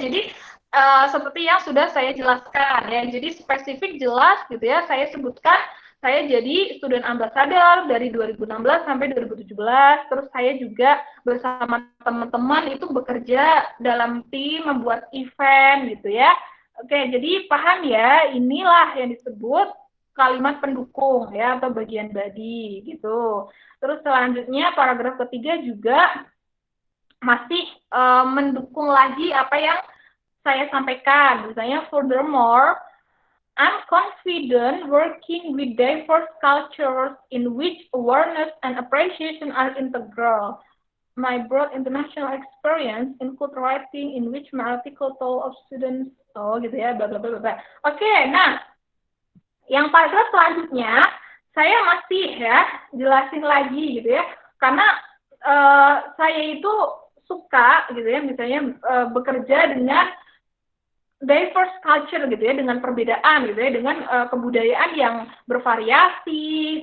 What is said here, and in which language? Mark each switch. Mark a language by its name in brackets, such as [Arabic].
[Indonesian] Jadi seperti yang sudah saya jelaskan ya, jadi spesifik jelas gitu ya, saya sebutkan saya jadi student ambassador dari 2016 sampai 2017, terus saya juga bersama teman-teman itu bekerja dalam tim membuat event gitu ya. Oke, jadi paham ya, inilah yang disebut kalimat pendukung ya, atau bagian body gitu. Terus selanjutnya paragraf ketiga juga masih mendukung lagi apa yang saya sampaikan. Misalnya, [English] furthermore, I'm confident working with diverse cultures in which awareness and appreciation are integral. My broad international experience include writing in which my article told of students, [Indonesian] gitu ya, [English] bla bla bla bla. [Indonesian] Oke, nah, yang paragraf selanjutnya saya masih ya jelasin lagi gitu ya, karena saya itu suka gitu ya, misalnya bekerja dengan [English] diverse culture [Indonesian] gitu ya, dengan perbedaan gitu ya, dengan kebudayaan yang bervariasi.